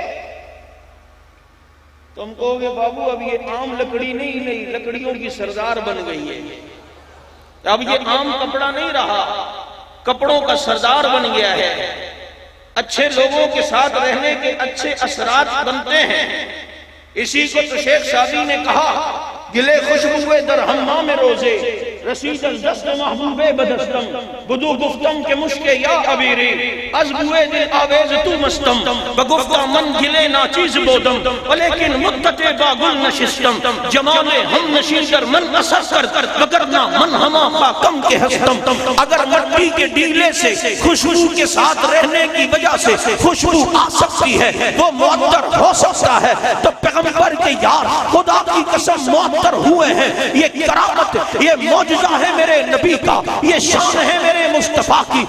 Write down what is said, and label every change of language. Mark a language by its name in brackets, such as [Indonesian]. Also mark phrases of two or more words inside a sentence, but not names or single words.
[Urdu] تم کہو گے بابو اب یہ عام لکڑی نہیں، لکڑیوں کی سردار بن گئی ہے. اب یہ عام کپڑا نہیں رہا، کپڑوں کا سردار بن گیا ہے. اچھے لوگوں کے ساتھ رہنے کے اچھے اثرات بنتے ہیں. اسی کو تو شیخ سعدی نے کہا، [Persian] گلے خوشبوئے در حمام روزے، رسید از دست محبوب بدستم، بدو گفتم کے مشک یا عبیری، از بوئے دل آویز تو مستم، بگفتہ من گلے ناچیز بودم، ولیکن مدت باگل نشستم، جمال ہم نشین کر من اثر کر، وگرنہ من ہما پاکم کے ہستم. [Urdu] اگر مٹی کے ڈیلے سے خوشبو کے ساتھ رہنے کی وجہ سے خوشبو آ سکتی ہے، وہ معطر ہو سکتا ہے، تو پیغمبر کے یار خدا کی قسم معطر ہوئے ہیں. یہ کرامت، یہ معجزہ ہے میرے نبی کا، یہ شان ہے میرے مصطفیٰ کی.